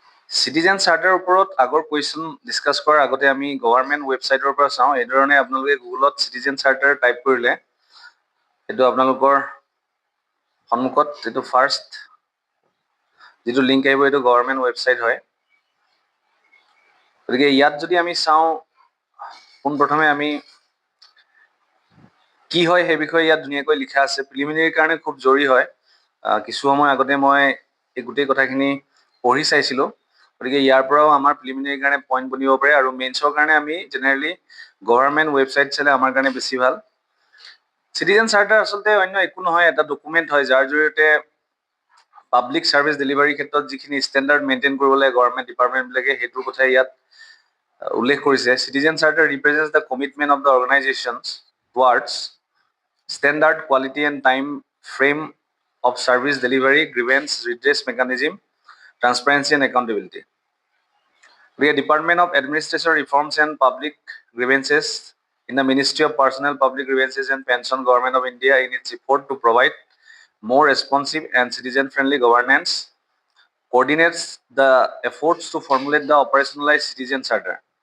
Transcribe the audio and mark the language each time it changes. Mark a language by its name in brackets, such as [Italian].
[Assamese] Citizen চাৰ্টাৰৰ ওপৰত আগৰ question discuss কৰাৰ আগতে আমি গভৰ্ণমেণ্ট ৱেবছাইটৰ পৰা চাওঁ। এই ধৰণে আপোনালোকে গুগলত চিটিজেন চাৰ্টাৰ টাইপ কৰিলে এইটো আপোনালোকৰ সন্মুখত এইটো ফাৰ্ষ্ট যিটো লিংক আহিব এইটো গভৰ্ণমেণ্ট ৱেবছাইট হয়। গতিকে ইয়াত যদি আমি চাওঁ, পোনপ্ৰথমে আমি কি হয় সেই বিষয়ে ইয়াত ধুনীয়াকৈ লিখা আছে। প্ৰিলিমিনেৰীৰ কাৰণে খুব জৰুৰী হয়। কিছু সময় আগতে মই এই গোটেই কথাখিনি পঢ়ি চাইছিলোঁ। গতিকে ইয়াৰ পৰাও আমাৰ প্ৰিলিমিনেৰীৰ কাৰণে পইণ্ট বনিব পাৰে আৰু মেইনছৰ কাৰণে আমি জেনেৰেলি গভৰ্ণমেণ্ট ৱেবছাইট চালে আমাৰ কাৰণে বেছি ভাল। চিটিজেন চাৰ্টাৰ আচলতে অন্য একো নহয়, এটা ডকুমেণ্ট হয় যাৰ জৰিয়তে পাব্লিক ছাৰ্ভিচ ডেলিভাৰীৰ ক্ষেত্ৰত যিখিনি ষ্টেণ্ডাৰ্ড মেইনটেইন কৰিব লাগে গভৰ্ণমেণ্ট ডিপাৰ্টমেণ্টবিলাকে সেইটোৰ কথাই ইয়াত উল্লেখ কৰিছে। [English] Citizen charter represents the commitment of the organisations towards standard quality and time frame of service delivery, grievance redress mechanism, transparency and accountability. The Department of Administration Reforms and Public Grievances in the Ministry of Personnel, Public Grievances and Pension, Government of India, in its effort to provide more responsive and citizen-friendly governance, coordinates the efforts to formulate the operationalized citizen charter.